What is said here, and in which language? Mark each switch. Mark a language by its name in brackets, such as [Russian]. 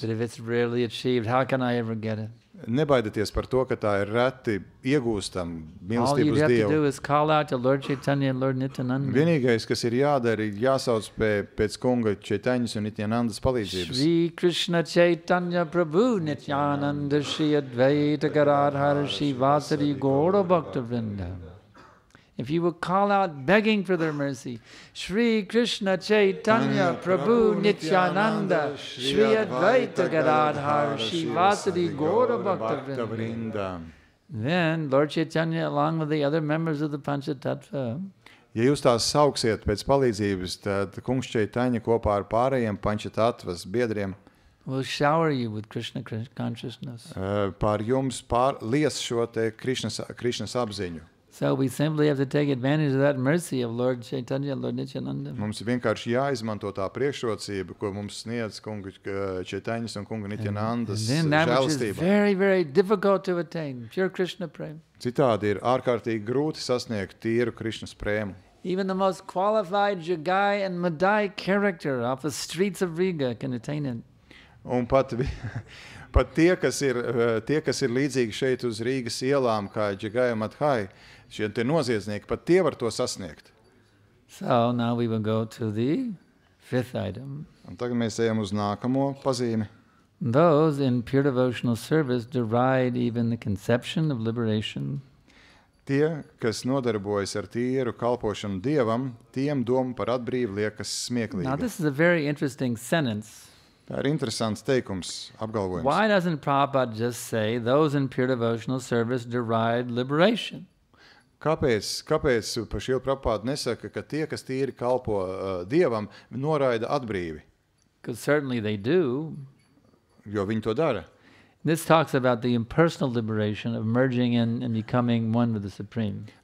[English] But if it's rarely achieved, how can I ever get it? [Latvian] Nebaidieties par to, ka tā ir reti iegūstama [English] All [Latvian] mīlestība [English] you [Latvian] uz [English] have to do [Latvian] Dievu. [English] is call out to Lord Chaitanya and Lord Nityananda. [Latvian] Vienīgais, kas ir jādara, ir jāsauc pēc kunga Chaitaņas un Nityanandas palīdzības. [Sanskrit] Shri Krishna Chaitanya Prabhu Nityananda Shri Advaita Gadadhara Shri Vasari Gaura Bhakta Vrinda. [English] If you will call out begging for their mercy, Shri Krishna Chaitanya Prabhu Nityananda Shri Advaita Gadadhara Shri Vasari Gaura Bhakta Vrinda. Then Lord Chaitanya, along with the other members of the Panchatattva, [Latvian] Ja jūs tās sauksiet pēc palīdzības, tad kungs Chaitanya kopā ar pārējiem Panchatatvas biedriem [English] will shower you with Krishna consciousness. [Latvian] pār jums lies šo te Krišnas apziņu. [English] So we simply have to take advantage of that mercy of Lord Chaitanya and Lord Nityananda. [Latvian] Mums ir vienkārši jāizmanto tā priekšrocība, ko mums sniedz kunga Chaitaņas un kunga Nityanandas [English] And then that which is [Latvian] žēlastība. [English] very, very difficult to attain, pure Krishna prema. [Latvian] Citādi ir ārkārtīgi grūti sasniegt tīru Krišnas prēmu. [English] Even the most qualified Jagai and Madai character off the streets of Riga can attain it. [Latvian] Un pat tie, kas ir līdzīgi šeit uz Rīgas ielām, kā Džagai un Madhai, šie te noziedznieki, pat tie var to sasniegt. [English] So now we will go to the fifth item. [Latvian] Un tagad mēs ejam uz nākamo pazīmi. [English] Those in pure devotional service deride even the conception of liberation. [Latvian] Tie, kas nodarbojas ar tīru kalpošanu Dievam, tiem doma par atbrīvu liekas [English] Now [Latvian] smieklīga. [English] this is a very interesting sentence. [Latvian] Tā ir interesants teikums, apgalvojums. [English] Why doesn't Prabhupada just say those in pure devotional service deride liberation? [Latvian] Kāpēc par šī Prabhupāda nesaka, ka tie, kas tīri kalpo Dievam, noraida atbrīvi? [English] Because certainly they do. [Latvian] Jo viņi to dara. [English] This talks about the impersonal liberation of merging in and becoming one with the Supreme.